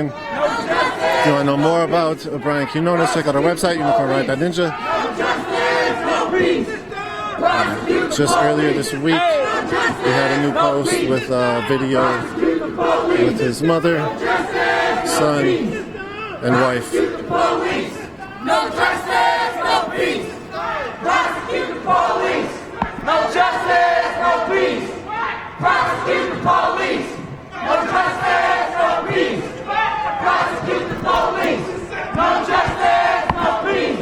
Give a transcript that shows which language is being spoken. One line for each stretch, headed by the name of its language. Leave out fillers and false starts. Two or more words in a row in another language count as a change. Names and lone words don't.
English: If you want to know more about Brian Quinones, check out our website, unicornride.ninja. Just earlier this week, we had a new post with a video with his mother, son, and wife. No justice, no peace. Prosecute the police. No justice, no peace. Prosecute the police. No justice, no peace. Prosecute the police. No justice, no peace.